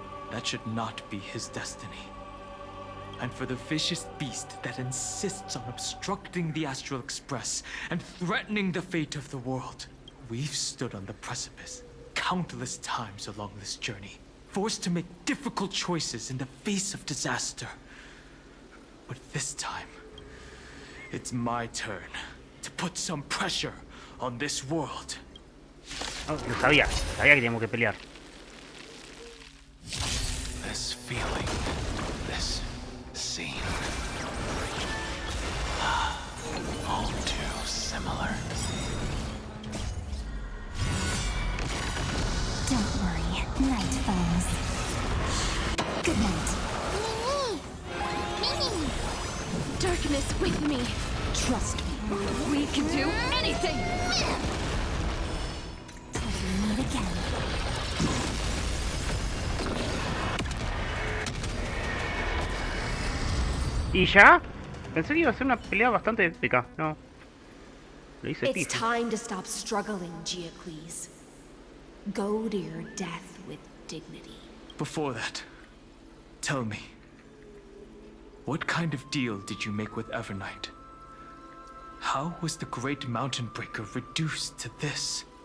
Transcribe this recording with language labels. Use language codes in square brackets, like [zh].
[en] That should not be his destiny. And for the vicious beast that insists on obstructing the Astral Express and threatening the fate of the world, we've stood on the precipice countless times along this journey, forced to make difficult choices in the face of disaster. But this time, it's my turn to put some pressure on this world. [es] Oh, lo sabía que teníamos que pelear. [en] This feeling, this scene, all too similar. Don't worry, night falls. Good night. Mimi! Darkness with me. Trust me. We can do anything! Till we meet again. [es] ¿Y ya? Pensé que iba a ser una pelea bastante épica. No. Lo hice [en] It's [es] pijo. [en] time to stop struggling, Geocles. Go to your death with dignity. Before that, tell me, what kind of deal did you make with Evernight? How was the Great Mountain Breaker reduced to this?